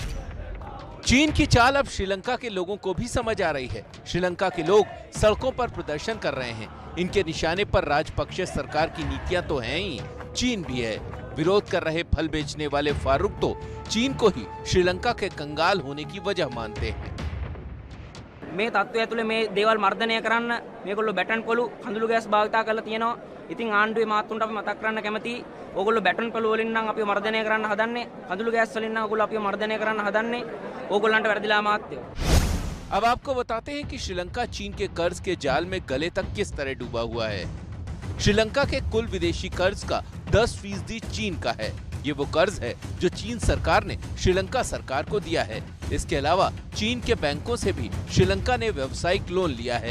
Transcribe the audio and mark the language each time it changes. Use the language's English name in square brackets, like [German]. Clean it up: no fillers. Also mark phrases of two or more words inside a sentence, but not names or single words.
[Hindi] चीन की चाल अब श्रीलंका के लोगों को भी समझ आ रही है। श्रीलंका के लोग सड़कों पर प्रदर्शन कर रहे हैं। इनके निशाने पर राजपक्षे सरकार की नीतियां तो हैं ही, चीन भी है। विरोध कर रहे फल बेचने वाले फारूक तो चीन को ही श्रीलंका के कंगाल होने की वजह मानते हैं। [Sinhala] මේ තත්ත්වය ඇතුලේ මේ දේවල් මර්ධනය කරන්න මේගොල්ලෝ බැටන් පොළු කඳුළු ගෑස් භාවිතා කරලා තියෙනවා. ඉතින් ආණ්ඩුවේ මාත්තුන්ට අපි මතක් කරන්න කැමතියි. ඕගොල්ලෝ බැටන් පොළු වලින් නම් අපිව මර්ධනය කරන්න හදන්නේ. කඳුළු ගෑස් වලින් නම් ඕගොල්ලෝ අපිව මර්ධනය කරන්න හදන්නේ. ඕගොල්ලන්ට වැරදිලා මාත්‍යෝ. [Hindi] अब आपको बताते हैं कि श्रीलंका चीन के कर्ज के जाल में गले तक किस तरह डूबा हुआ है। श्रीलंका के कुल विदेशी कर्ज का 10% चीन का है। ये वो कर्ज है जो चीन सरकार ने श्रीलंका सरकार को दिया है। इसके अलावा चीन के बैंकों से भी श्रीलंका ने व्यावसायिक लोन लिया है।